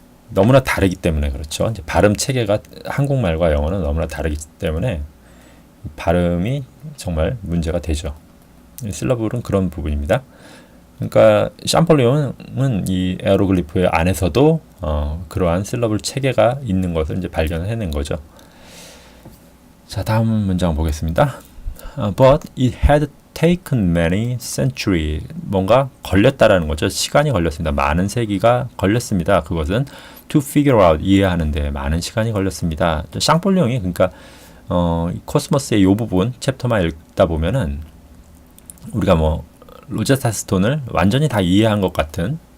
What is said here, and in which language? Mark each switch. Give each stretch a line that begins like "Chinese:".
Korean: 너무나 다르기 때문에 그렇죠. 이제 발음 체계가 한국말과 영어는 너무나 다르기 때문에 발음이 정말 문제가 되죠. 실러블은 그런 부분입니다. 그러니까 샴폴리옹은 이 에어로글리프 안에서도 그러한 실러블 체계가 있는 것을 이제 발견해낸 거죠. 자, 다음 문장 보겠습니다.
English: But it had taken many centuries.
Korean: 뭔가 걸렸다라는 거죠. 시간이 걸렸습니다. 많은 세기가 걸렸습니다. 그것은
English: to figure out,
Korean: 이해하는데 많은 시간이 걸렸습니다. 샹폴리옹이 그러니까 코스모스의 이 부분 챕터만 읽다 보면은 우리가 뭐 로제스타 스톤을 완전히 다 이해한 것 같은